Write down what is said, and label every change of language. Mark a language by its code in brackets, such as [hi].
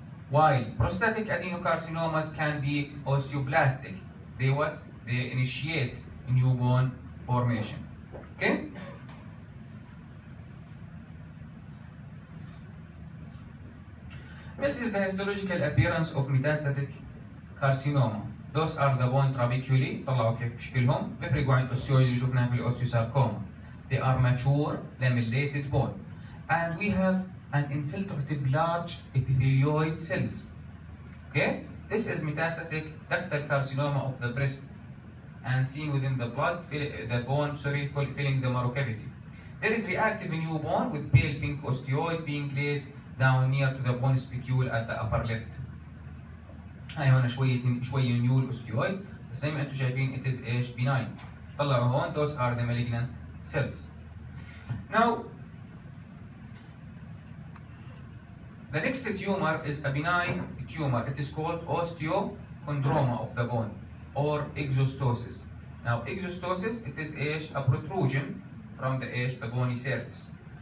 [en] While prostatic adenocarcinomas can be osteoblastic. They what? They initiate new bone formation. Okay? This is the histological appearance of metastatic carcinoma. Those are the bone trabeculae. [ar] طلعوا كيف شكلهم. بيفرقوا عن الاوستيويد اللي شفناه في الاوستيوساركوما. [en] They are mature lamellated bone. And we have an infiltrative large epithelioid cells. Okay? This is metastatic ductal carcinoma of the breast and seen within the blood, filling the marrow cavity. There is reactive new bone with pale pink osteoid being laid down near to the bone spicule at the upper left. [ar] هاي هون شوية new الاوستيويد بس زي ما انتم شايفين [en] it is [ar] ايش benign. طلعوا هون [en] those are the malignant cells. Now the next tumor is a benign tumor. It is called osteochondroma of the bone or exostosis. Now exostosis, it is a protrusion from the bony surface.